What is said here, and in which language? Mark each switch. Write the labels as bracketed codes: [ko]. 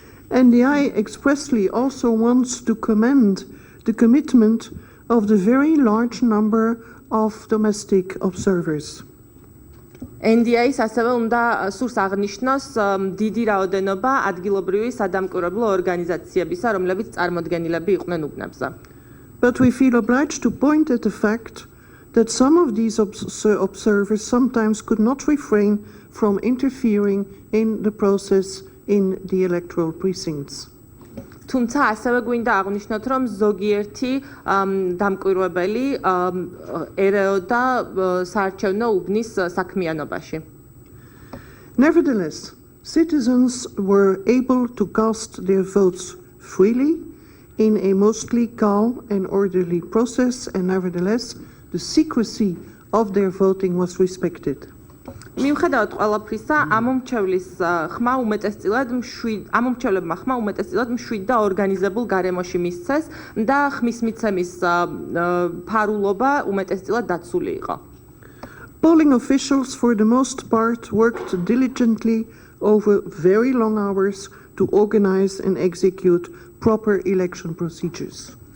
[en] NDI expressly also wants to commend the commitment of the very large number of domestic observers. [ka] NDI-ს ასევე უნდა სურს აღნიშნოს დიდი რაოდენობა ადგილობრივი სადამკვირვებლო ორგანიზაციებისა, რომლებიც წარმოდგენილები იყვნენ უბნებზე. [en] But we feel obliged to point at the fact that some of these observers sometimes could not refrain from interfering in the process in the electoral precincts. [ka] თუმცა ასევე გვინდა აღნიშნოთ, რომ ზოგიერთი დამკვირვებელი ერეოდა საარჩევნო უბნის საქმიანობაში. [en] Nevertheless, citizens were able to cast their votes freely in a mostly calm and orderly process, and nevertheless, the secrecy of their voting was respected. [ka] მიუხედავად ყველაფრისა, ამომრჩევლებმა ხმა უმეტესწილად მშვიდ და ორგანიზებულ გარემოში მისცეს და ხმის მიცემის ფარულობა უმეტესწილად დაცული იყო. [en] Polling officials for the most part worked diligently over very long hours to organize and execute proper election procedures.